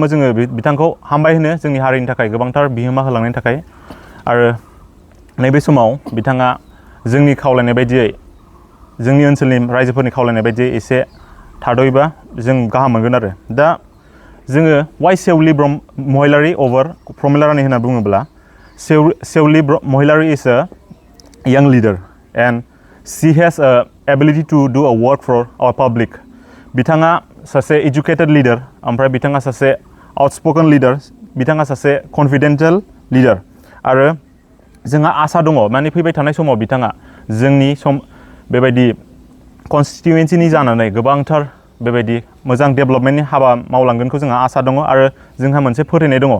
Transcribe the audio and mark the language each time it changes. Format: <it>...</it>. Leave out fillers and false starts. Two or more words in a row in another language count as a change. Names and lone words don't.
<brx>जोङो बिथांखौ हामबाय होनो जोंनि हारिनि थाखाय गोबांथार बिहोमा होलांनायनि थाखाय आरो नैबे समाव बिथाङा जोंनि खावलायनाय बायदियै जोंनि ओनसोलनि रायजोफोरनि खावलायनाय बायदियै एसे थाद'योबा जों गाहाम मोनगोन आरो दा जोङो वाइ शिउली महिलारी अभार प्रमिला रानी होनना बुङोब्ला शिउली महिलारी इज</brx> <en>a young leader and she has a ability to do a work for our public</en> <brx>बिथाङा सासे</brx> <en>educated leader</en> <brx>ओमफ्राय बिथाङा सासे</brx> <en>outspoken leader</en> <brx>बिथाङा सासे</brx> <en>confidential leader</en> <brx>आरो जोंहा आसा दङ माने फैबाय थानाय समाव बिथाङा जोंनि बेबायदि कनस्टिटुवेन्सिनि जानानै गोबांथार बेबायदि मोजां डेभेलपमेन्टनि हाबा मावलांगोनखौ जोंहा आसा दङ आरो जोंहा मोनसे फोथायनाय दङ</brx>